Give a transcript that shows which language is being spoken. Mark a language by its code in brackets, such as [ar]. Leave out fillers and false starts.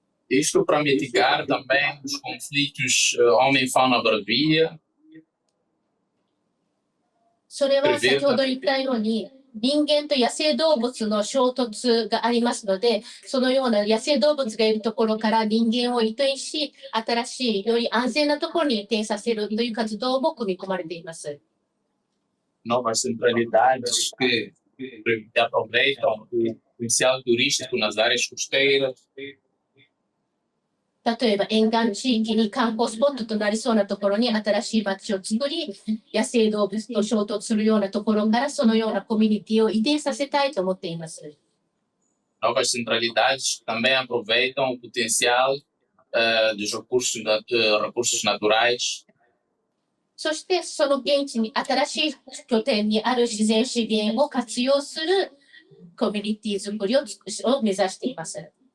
[pt] Isto para mitigar também os conflitos homem-fauna-bravia, [ja] それは先ほど言ったように、人間と野生動物の衝突がありますので、そのような野生動物がいるところから人間を移転し、新しい、より安全なところに移転させるという活動も組み込まれています。 [pt] novas centralidades que aproveitam o potencial turístico nas áreas costeiras. [ja] 例えば沿岸地域に観光スポットとなりそうなところに新しい街を作り、野生動物と衝突するようなところからそのようなコミュニティを移転させたいと思っています。 [pt] Novas centralidades também aproveitam o potencial dos recursos naturais. [ja] そしてその現地に新しい拠点にある自然資源を活用するコミュニティ作りを目指しています。